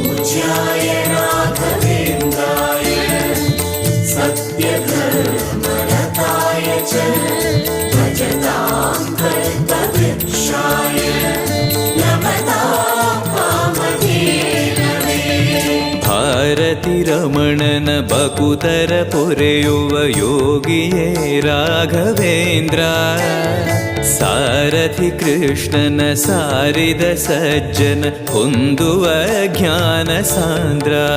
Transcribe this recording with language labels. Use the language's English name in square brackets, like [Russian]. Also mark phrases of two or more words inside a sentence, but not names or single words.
[Sanskrit] पूज्याय राघवेन्द्राय सत्यधर्मरताय च भजतां कल्पवृक्षाय नमतां कामधेनवे। [Kannada] ಭಾರತಿ ರಮಣನ ಬಕುತರ ಪೊರೆಯುವ ಯೋಗಿಯೇ ರಾಘವೇಂದ್ರ. ಸಾರಥಿ ಕೃಷ್ಣನ ಸಾರಿದ ಸಜ್ಜನ ಹೊಂದುವ ಜ್ಞಾನ ಸಾಂದ್ರ.